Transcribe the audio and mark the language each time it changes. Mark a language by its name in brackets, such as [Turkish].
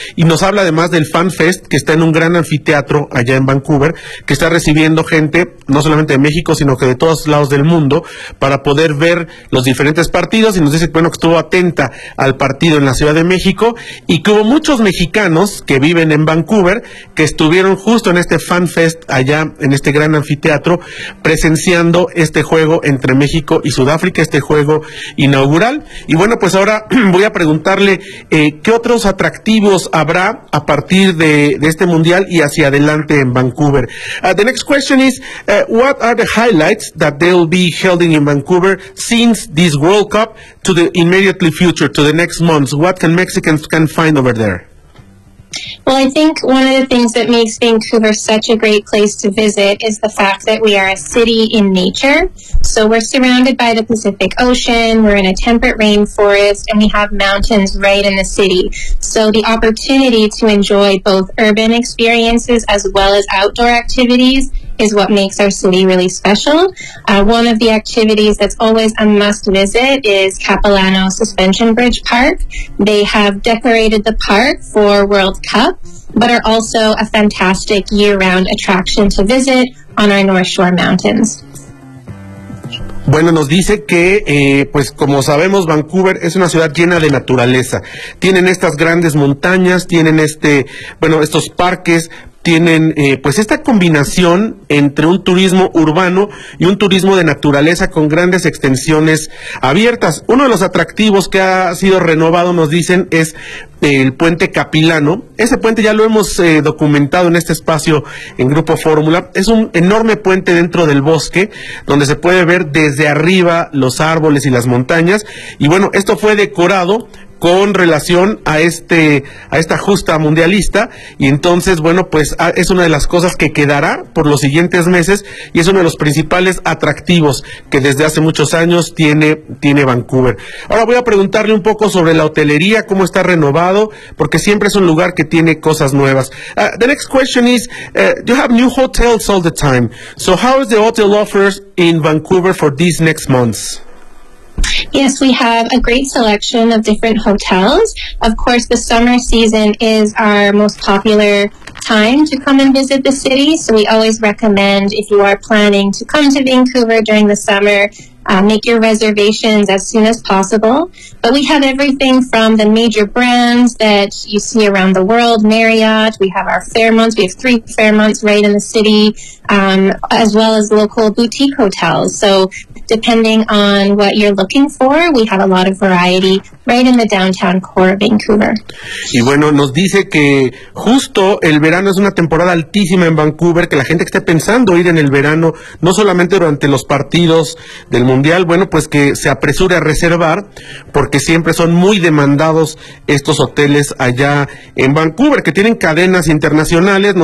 [Spanish] Y nos habla además del Fan Fest, que está en un gran anfiteatro allá en Vancouver, que está recibiendo gente no solamente de México, sino que de todos lados del mundo, para poder ver los diferentes partidos, y nos dice, bueno, que estuvo atenta al partido en la Ciudad de México y que hubo muchos mexicanos que viven en Vancouver, que estuvieron justo en este Fan Fest allá en este gran anfiteatro, presenciando este juego entre México y Sudáfrica, este juego inaugural. Y bueno, pues ahora voy a preguntarle ¿qué otros atractivos habrá a partir de este mundial y hacia adelante en Vancouver? [English] The next question is, what are the highlights that they'll be held in Vancouver since this World Cup to the immediately future, to the next months? What can Mexicans can find over there? Well, I think one of the things that makes Vancouver such a great place to visit is the fact that we are a city in nature. So we're surrounded by the Pacific Ocean, we're in a temperate rainforest, and we have mountains right in the city. So the opportunity to enjoy both urban experiences as well as outdoor activities is what makes our city really special. One of the activities that's always a must visit is Capilano Suspension Bridge Park. They have decorated the park for World Cup, but are also a fantastic year-round attraction to visit on our North Shore mountains. [Spanish] Bueno, nos dice que, pues como sabemos, Vancouver es una ciudad llena de naturaleza. Tienen estas grandes montañas, tienen estos parques tienen pues esta combinación entre un turismo urbano y un turismo de naturaleza con grandes extensiones abiertas. Uno de los atractivos que ha sido renovado, nos dicen, es el puente Capilano. Ese puente ya lo hemos documentado en este espacio en Grupo Fórmula. Es un enorme puente dentro del bosque donde se puede ver desde arriba los árboles y las montañas. Y bueno, esto fue decorado con relación a este, a esta justa mundialista, y entonces, bueno, pues es una de las cosas que quedará por los siguientes meses y es uno de los principales atractivos que desde hace muchos años tiene Vancouver. Ahora voy a preguntarle un poco sobre la hotelería, cómo está renovado, porque siempre es un lugar que tiene cosas nuevas. [English] The next question is, you have new hotels all the time, so how is the hotel offers in Vancouver for these next months? Yes, we have a great selection of different hotels. Of course, the summer season is our most popular time to come and visit the city. So we always recommend, if you are planning to come to Vancouver during the summer, make your reservations as soon as possible. But we have everything from the major brands that you see around the world, Marriott. We have our Fairmonts. We have three Fairmonts right in the city, as well as local boutique hotels. So depending on what you're looking for, we have a lot of variety right in the downtown core of Vancouver. [Spanish] Y bueno, nos dice que justo el verano es una temporada altísima en Vancouver, que la gente que esté pensando ir en el verano, no solamente durante los partidos del mundial, bueno, pues que se apresure a reservar, porque siempre son muy demandados estos hoteles allá en Vancouver, que tienen cadenas internacionales.